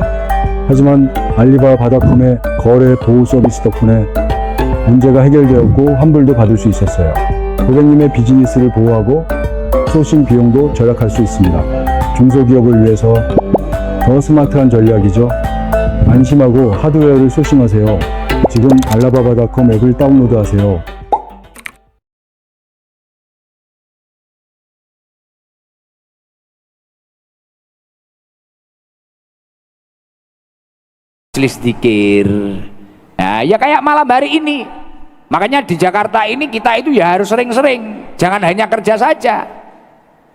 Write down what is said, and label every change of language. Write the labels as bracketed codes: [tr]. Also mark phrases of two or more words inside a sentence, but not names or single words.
[ko] 하지만 알리바바닷컴의 거래 보호 서비스 덕분에 문제가 해결되었고 환불도 받을 수 있었어요. 고객님의 비즈니스를 보호하고 소싱 비용도 절약할 수 있습니다. 중소기업을 위해서 더 스마트한 전략이죠. 안심하고 하드웨어를 소싱하세요. 지금 알라바바닷컴 앱을 다운로드하세요. [id] Zikir. Nah, ya kayak malam hari ini. Makanya di Jakarta ini kita itu ya harus sering-sering, jangan hanya kerja saja.